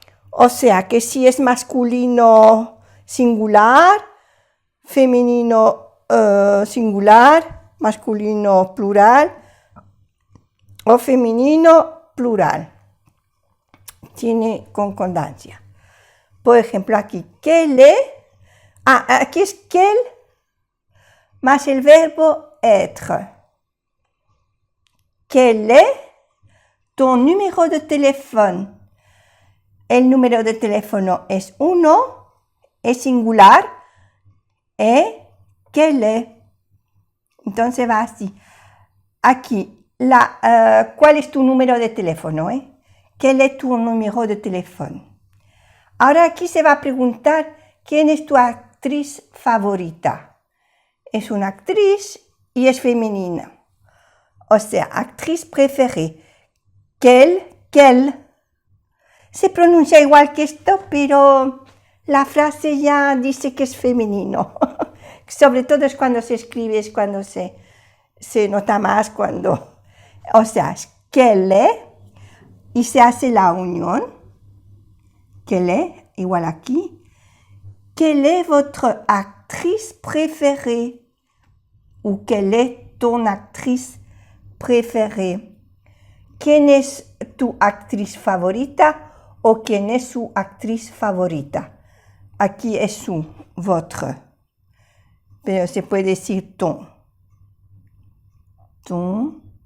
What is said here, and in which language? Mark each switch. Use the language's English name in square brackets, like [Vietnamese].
[Spanish] O sea, que si es masculino singular, femenino singular, masculino plural o femenino plural. Tiene concordancia. Por ejemplo, aquí, [French] quel est. [Spanish] Aquí es quel más el verbo être. [French] Quel est ton numéro de teléfono? [Spanish] El número de teléfono es 1, es singular, [French] quel est. [Spanish] Entonces va así. Aquí, ¿cuál es tu número de teléfono? [French] ¿Quel est tu numéro de teléfono? [Spanish] Ahora aquí se va a preguntar, ¿quién es tu actriz favorita? Es una actriz y es femenina. O sea, actriz préférée. Quel. Se pronuncia igual que esto, pero la frase ya dice que es femenino. Sobre todo es cuando se escribe, es cuando se nota más cuando... O sea, es [French] quel est, [Spanish] y se hace la unión. [French] Quel est, [Spanish] igual aquí. [French] Quelle est votre actrice préférée? Ou quelle est ton actrice préférée? [Spanish] ¿Quién es tu actriz favorita o quién es su actriz favorita? Aquí es su, votre. Pero se puede decir ton. Ton.